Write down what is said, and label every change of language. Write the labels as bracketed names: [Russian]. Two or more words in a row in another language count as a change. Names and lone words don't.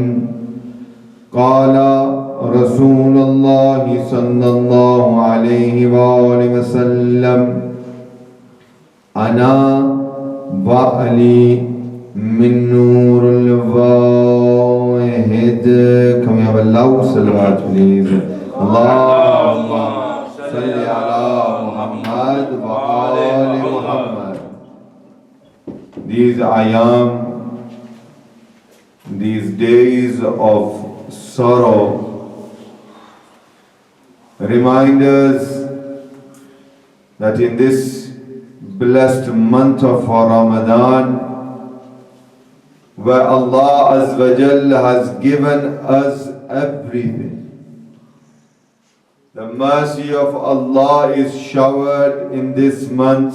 [Arabic] قال رسول الله صلى الله عليه وآله وسلم أنا وعلي من نور الواحد. [English] Can we have a loud salawat please? [Arabic] اللهم صل على محمد وآل محمد. [English] These ayam, these days of sorrow, remind us that in this blessed month of Ramadan, where Allah [Arabic] عز وجل [English] has given us everything, the mercy of Allah is showered in this month.